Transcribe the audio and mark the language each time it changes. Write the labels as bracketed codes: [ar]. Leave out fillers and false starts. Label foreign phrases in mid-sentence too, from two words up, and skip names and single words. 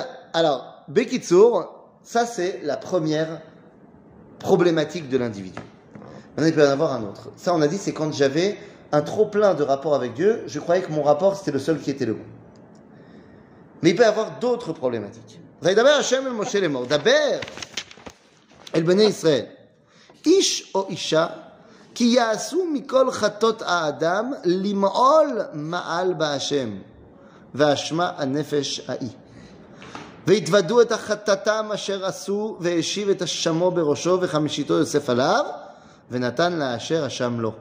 [fr] Alors, Bekitsour, ça c'est la première problématique de l'individu. Maintenant, il peut y en avoir un autre. Ça, on a dit, c'est quand j'avais un trop plein de rapport avec Dieu, je croyais que mon rapport c'était le seul qui était le bon. Mais il peut y avoir d'autres problématiques. [he] וידבר השם אל משה לאמור, דבר אל בני ישראל, איש או אישה, כי יעשו מכל חטאות האדם למעול מעל בהשם, ואשמה הנפש ההיא. והתוודו את החטאתם אשר עשו, והשיב את אשמו בראשו, וחמישיתו יוסף עליו, ונתן לאשר אשם לו.